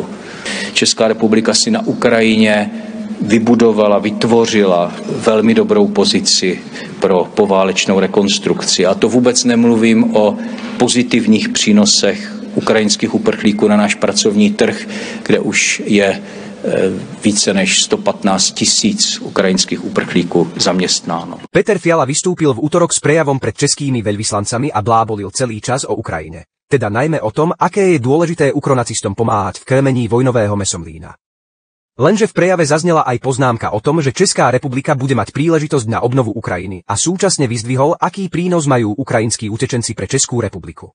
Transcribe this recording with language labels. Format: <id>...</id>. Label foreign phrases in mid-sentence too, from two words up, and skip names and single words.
<cs>Česká republika si na Ukrajině vybudovala, vytvořila velmi dobrou pozici pro poválečnou rekonstrukci. A to vůbec nemluvím o pozitivních přínosech ukrajinských uprchlíků na náš pracovní trh, kde už je více než 115 000 ukrajinských uprchlíků zaměstnáno.</cs> <sk>Peter Fiala vystúpil v útorok s prejavom pred českými veľvyslancami a blábolil celý čas o Ukrajine. Teda najmä o tom, aké je dôležité ukronacistom pomáhať v krmení vojnového mesomlína. Lenže v prejave zaznela aj poznámka o tom, že Česká republika bude mať príležitosť na obnovu Ukrajiny a súčasne vyzdvihol, aký prínos majú ukrajinskí utečenci pre Českú republiku.</sk>